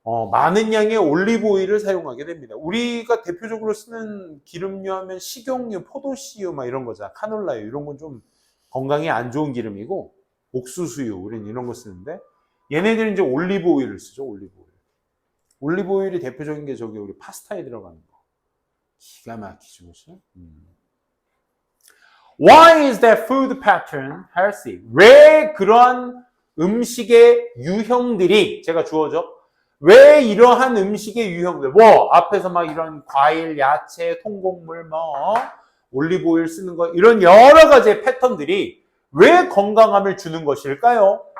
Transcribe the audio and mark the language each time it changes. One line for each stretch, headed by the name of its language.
Korean: 많은 양의 올리브 오일을 사용하게 됩니다. 우리가 대표적으로 쓰는 기름류 하면 식용유, 포도씨유 막 이런 거잖아. 카놀라유 이런 건 좀 건강에 안 좋은 기름이고 옥수수유 우리는 이런 거 쓰는데 얘네들은 이제 올리브 오일을 쓰죠. 올리브 오일. 올리브 오일이 대표적인 게 저기 우리 파스타에 들어가는 거. 기가 막히죠. 그렇죠?
English: Why is that food pattern healthy?
Korean: 왜 그러한 음식의 유형들이 제가 주어져? 왜 이러한 음식의 유형들, 앞에서 막 이런 과일, 야채, 통곡물, 올리브 오일 쓰는 거, 이런 여러 가지의 패턴들이 왜 건강함을 주는 것일까요?